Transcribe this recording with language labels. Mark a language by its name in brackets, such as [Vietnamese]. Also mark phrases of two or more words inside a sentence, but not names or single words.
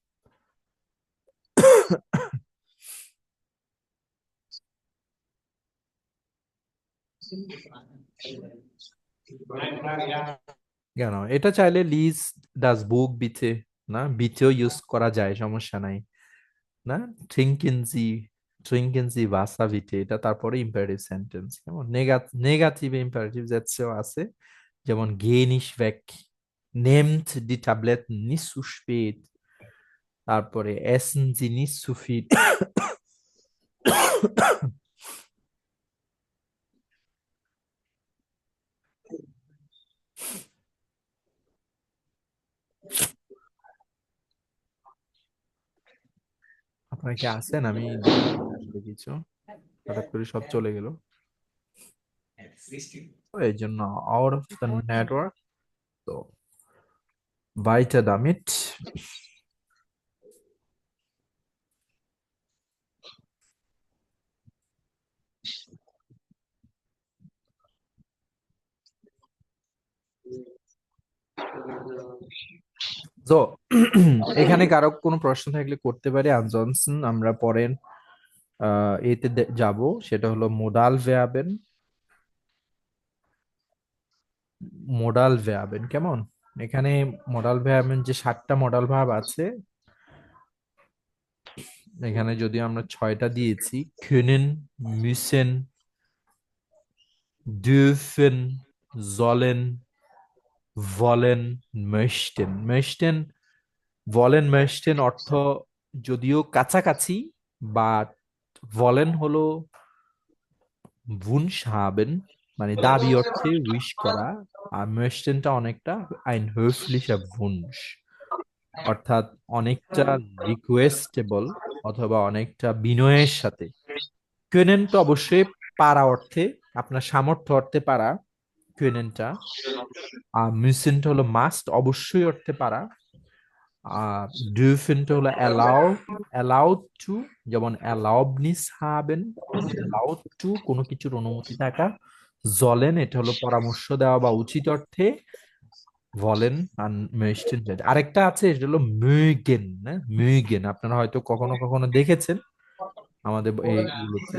[Bangla] কেন এটা চাইলে [German] lies das Buch bitte, [Bangla] না বিথেও ইউজ করা যায়, সমস্যা নাই না। [German] trinken Sie, trinken Sie Wasser bitte, [Bangla] এটা তারপরে [English] imperative sentence. [Bangla] কেমন [English] negative imperative [Bangla] যাচ্ছেও আছে, যেমন [German] geh nicht weg, nehmt die Tabletten nicht zu spät, [Bangla] তারপরে [German] essen Sie nicht zu viel। [Bangla] আপনারা কি আছেন? আমি দেখি আসলে কিছু, হঠাৎ করে সব চলে গেল, তো এই জন্য [English] out of the network. [German] তো weiter damit। [Bangla] তো এখানে কারো কোনো প্রশ্ন থাকলে করতে পারে, আনজনসন আমরা পরের এতে যাব, সেটা হলো মোডাল ভেয়াবেন। মোডাল ভেয়াবেন কেমন, এখানে মোডাল ভেয়াবেন যে 7টা মোডাল ভার্ব আছে, এখানে যদি আমরা 6টা দিয়েছি, [German] können, müssen, dürfen, sollen, wollen, möchten। möchten, wollen, möchten [Bangla] অর্থ যদিও কাছাকাছি, বাট wollen হলো [German] wunsch haben, [Bangla] মানে দাবি অর্থে উইশ করা, আর möchtenটা অনেকটা [German] ein höflicher Wunsch, [Bangla] অর্থাৎ অনেকটা রিকোয়েস্টেবল অথবা অনেকটা বিনয়ের সাথে। können তো অবশ্যই পারা অর্থে, আপনার সামর্থ্য অর্থে পারা কোয়েনেনটা। আর müssen হলো মাস্ট, অবশ্যই অর্থে পারা। আর dürfen হলো [English] allowed to, [Bangla] যেমন [German] erlaubnis haben, [English] allowed to [Bangla] কোনো কিছুর অনুমতি থাকা। sollen এটা হলো পরামর্শ দেওয়া বা উচিত অর্থে, বলেন। আর möchten যেটা আরেকটা আছে, এটা হলো mögen, না mögen, আপনারা হয়তো কখনো কখনো দেখেছেন আমাদের এইগুলোতে।